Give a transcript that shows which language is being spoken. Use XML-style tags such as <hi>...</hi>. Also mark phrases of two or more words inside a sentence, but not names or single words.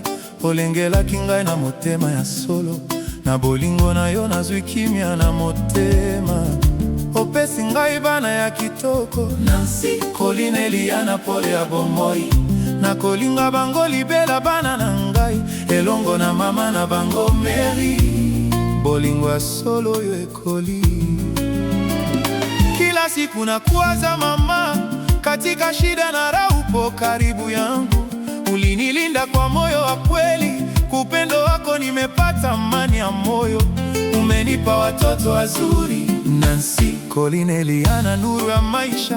<ln>Olengelaki ngai na motema ya solo, na bolingo na yo nazwi kimia na motema. Opesi ngai bana ya kitoko, Nancy, Coline, Eliana, pole ya bomoi. Na kolinga bango libela bana na ngai, elongo na mama na bango Mary. Bolingo ya solo yo ekoli.</ln> <sw>Kila siku nakuwaza mama, katika shida na raha upo karibu yangu. Ulinilinda kwa moyo wa kweli, upendo wako nimepata amani ya moyo. Umenipa watoto wazuri, Nancy, Coline, Eliana, nuru ya maisha.</sw>